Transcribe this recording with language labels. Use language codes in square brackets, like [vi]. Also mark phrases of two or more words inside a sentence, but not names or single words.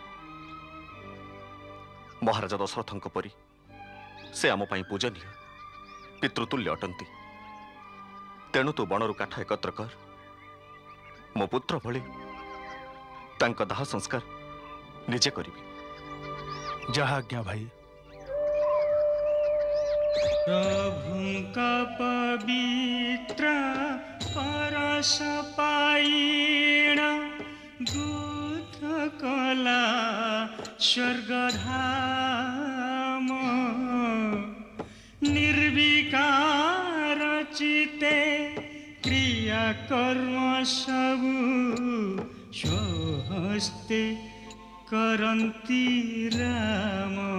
[or] ମହାରାଜା ଦଶରଥଙ୍କ ପରି ସେ ଆମ ପାଇଁ ପୂଜନୀୟ, ପିତୃତୁଲ୍ୟ ଅଟନ୍ତି। ତେଣୁ ତୁ ବଣରୁ କାଠ ଏକତ୍ର କର, ମୋ ପୁତ୍ର ଭଳି ତାଙ୍କ ଦାହ ସଂସ୍କାର ନିଜେ କରିବି। ଯାହା ଆଜ୍ଞା ଭାଇ। ପ୍ରଭୁଙ୍କ ପବିତ୍ର ପରଶ ପାଇଣ ଦୂତ କଲା ସ୍ୱର୍ଗଧାମ କର୍ମ ସବୁ ସ୍ୱହସ୍ତେ କରନ୍ତି ରାମ।